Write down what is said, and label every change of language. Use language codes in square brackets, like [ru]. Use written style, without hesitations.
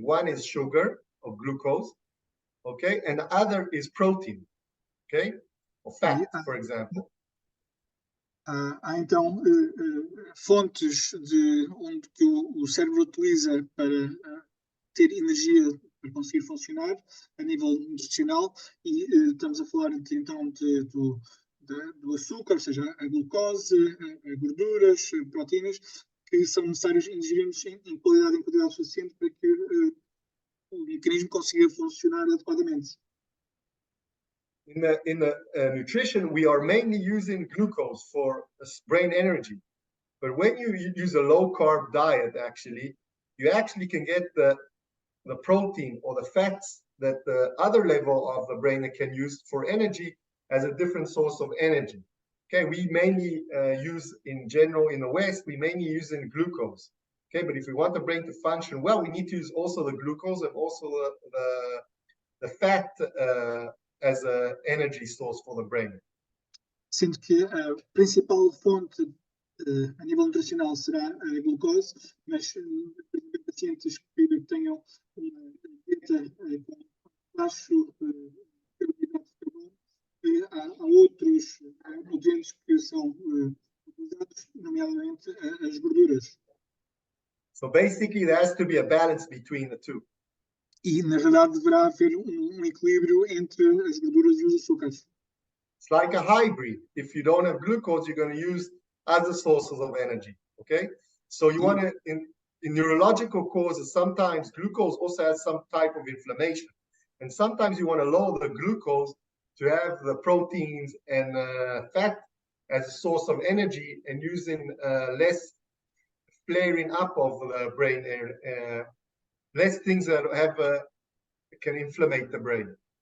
[en] One is sugar or glucose, okay, and the other is protein, okay, or fat, for example. [pt] Há então fontes de onde que o cérebro utiliza para ter energia para conseguir funcionar a nível nutricional e estamos a falar então do açúcar, ou seja, a glucose, a gorduras, proteínas, que são necessários ingerirmos em quantidade suficiente para que o mecanismo consiga funcionar adequadamente. [en] In the nutrition, we are mainly using glucose for brain energy. But when you use a low-carb diet, you actually can get the protein or the fats that the other level of the brain can use for energy as a different source of energy. Okay, we mainly use, in general, in the West, we mainly use in glucose. Okay, but if we want the brain to function well, we need to use also the glucose and also the fat as an energy source for the brain. [pt] Sendo que a principal fonte a nível nutricional será a glucose, mas pacientes que tenham uma dieta com baixo carboidrato de carbono, há outros nutrientes que são utilizados, nomeadamente as gorduras. [en] So basically, there has to be a balance between the two. [pt] E, na verdade, deverá haver equilíbrio entre as gorduras e os açúcares. [en] It's like a hybrid. If you don't have glucose, you're going to use other sources of energy, okay? So you want to, in neurological causes, sometimes glucose also has some type of inflammation. And sometimes you want to lower the glucose to have the proteins and fat as a source of energy and using less flaring up of the brain, less things that can inflammate the brain.